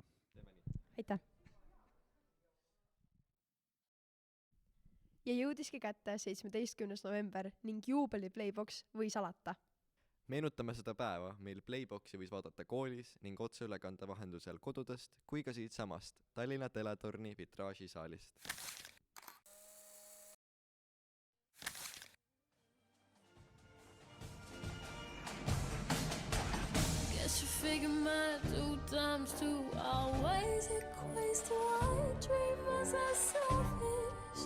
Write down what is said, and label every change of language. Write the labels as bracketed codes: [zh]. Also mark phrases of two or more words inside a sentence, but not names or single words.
[et] Aitäh! Ja jõudiski kätte 17. november ning juubeli Playbox võis alata. Meenutame seda päeva, mil Playboxi võis vaadata koolis ning otseülekande vahendusel kodudest kui ka siit samast Tallinna Teletorni vitraažisaalist. [en] Guess you figure my 2 times 2 always equates to one dream was as selfish.